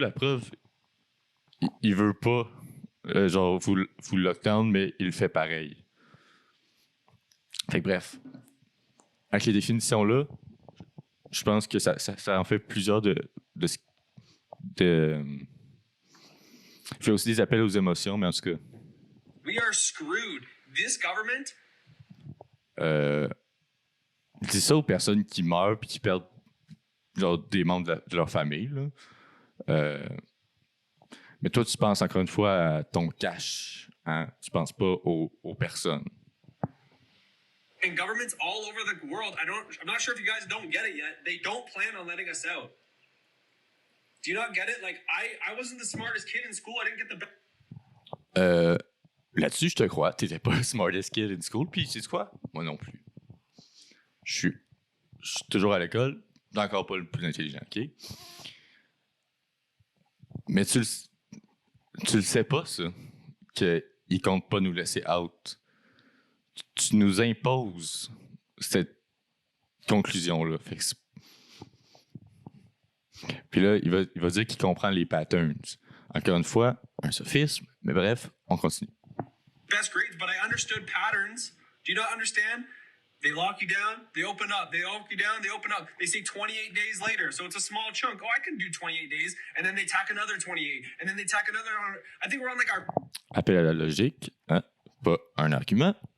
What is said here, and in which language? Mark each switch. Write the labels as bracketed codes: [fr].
[fr] La preuve, il veut pas genre vous lockdown, mais il fait pareil. Fait que bref. Avec les définitions-là, je pense que ça en fait plusieurs de il fait aussi des appels aux émotions, mais en tout cas. [en] We are screwed. This government. [fr] Je dis ça aux personnes qui meurent puis qui perdent genre, des membres de leur famille. Là. Mais toi, tu penses encore une fois à ton cash. Hein? Tu penses pas aux personnes. [en] And governments all over the world, I'm not sure if you guys don't get it yet. They don't plan on letting us out. Do you not get it? Like, I wasn't the smartest kid in school. I didn't get the best. [fr] Là-dessus, je te crois. T'étais pas le [en] smartest kid in school. [fr] Puis, tu sais quoi? Moi non plus. Je suis toujours à l'école. Encore pas le plus intelligent, OK? Mais tu le sais pas, ça, qu'ils comptent pas nous laisser out. Tu nous imposes cette conclusion-là. Fait que puis là, il va dire qu'il comprend les patterns. Encore une fois, un sophisme, mais bref, on continue. [en] Best grades, but I understood patterns. Do you not understand? They lock you down, they open up. They lock you down, they open up. They say 28 days later, so it's a small chunk. Oh, I can do 28 days, and then they tack another 28, and then they tack another. I think we're on like our [fr] appel à la logique, hein? Pas un argument.